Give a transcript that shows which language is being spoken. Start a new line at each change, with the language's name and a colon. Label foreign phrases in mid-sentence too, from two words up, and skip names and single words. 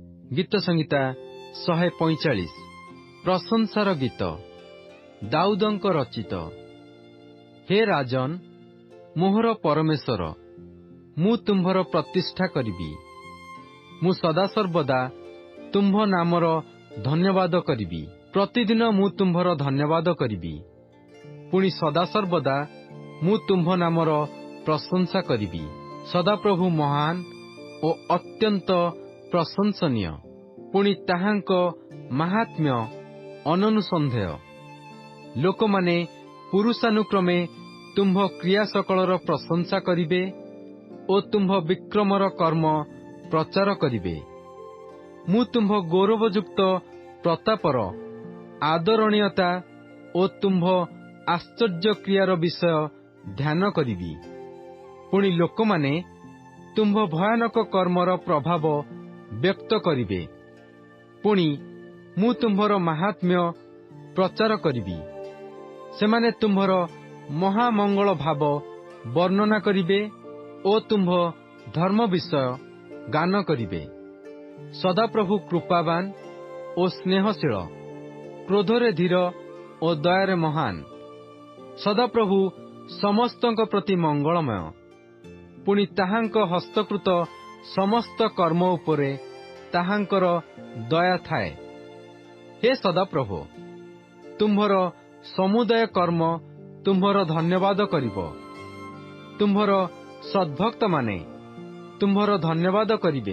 Odia: ଗୀତ ସଂହିତା 145 ପ୍ରଶଂସାର ଗୀତ ଦାଉଦଙ୍କ ରଚିତ। ହେ ରାଜନ ମୋହର ପରମେଶ୍ୱର ମୁଁ ତୁମ୍ଭର ପ୍ରତିଷ୍ଠା କରିବି। ମୁଁ ସଦା ସର୍ବଦା ତୁମ୍ଭ ନାମର ଧନ୍ୟବାଦ କରିବି। ପ୍ରତିଦିନ ମୁଁ ତୁମ୍ଭର ଧନ୍ୟବାଦ କରିବି। ପୁଣି ସଦା ସର୍ବଦା ମୁଁ ତୁମ୍ଭ ନାମର ପ୍ରଶଂସା କରିବି। ସଦାପ୍ରଭୁ ମହାନ ଓ ଅତ୍ୟନ୍ତ ପ୍ରଶଂସନୀୟ। ପୁଣି ତାହାଙ୍କ ମହାତ୍ମ୍ୟ ଅନନୁସନ୍ଦେହ। ଲୋକମାନେ ପୁରୁଷାନୁକ୍ରମେ ତୁମ୍ଭ କ୍ରିୟା ସକଳର ପ୍ରଶଂସା କରିବେ ଓ ତୁମ୍ଭ ବିକ୍ରମର କର୍ମ ପ୍ରଚାର କରିବେ। ମୁଁ ତୁମ୍ଭ ଗୌରବଯୁକ୍ତ ପ୍ରତାପର ଆଦରଣୀୟତା ଓ ତୁମ୍ଭ ଆଶ୍ଚର୍ଯ୍ୟ କ୍ରିୟାର ବିଷୟ ଧ୍ୟାନ କରିବି। ପୁଣି ଲୋକମାନେ ତୁମ୍ଭ ଭୟାନକ କର୍ମର ପ୍ରଭାବ ବ୍ୟକ୍ତ କରିବେ। ପୁଣି ମୁଁ ତୁମ୍ଭର ମହାତ୍ମ୍ୟ ପ୍ରଚାର କରିବି। ସେମାନେ ତୁମ୍ଭର ମହାମଙ୍ଗଳ ଭାବ ବର୍ଣ୍ଣନା କରିବେ ଓ ତୁମ୍ଭ ଧର୍ମ ବିଷୟ ଗାନ କରିବେ। ସଦାପ୍ରଭୁ କୃପାବାନ ଓ ସ୍ନେହଶୀଳ, କ୍ରୋଧରେ ଧୀର ଓ ଦୟାରେ ମହାନ। ସଦାପ୍ରଭୁ ସମସ୍ତଙ୍କ ପ୍ରତି ମଙ୍ଗଳମୟ। ପୁଣି ତାହାଙ୍କ ହସ୍ତକୃତ ସମସ୍ତ କର୍ମ ଉପରେ ତାହାଙ୍କର ଦୟା ଥାଏ। ହେ ସଦାପ୍ରଭୁ ତୁମ୍ଭର ସମୁଦାୟ କର୍ମ ତୁମ୍ଭର ଧନ୍ୟବାଦ କରିବ। ତୁମ୍ଭର ସଦ୍ଭକ୍ତ ମାନେ ତୁମ୍ଭର ଧନ୍ୟବାଦ କରିବେ।